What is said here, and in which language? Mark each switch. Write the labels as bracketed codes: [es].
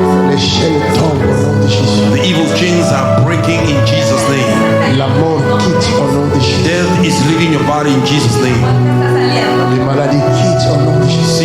[fr] Les chaînes tombent au nom de Jésus. [en] The evil chains are breaking in Jesus' name. [fr] La mort quitte au nom de Jésus. [en] Death is leaving your body in Jesus' name. [fr] Les maladies quittent au nom de Jésus.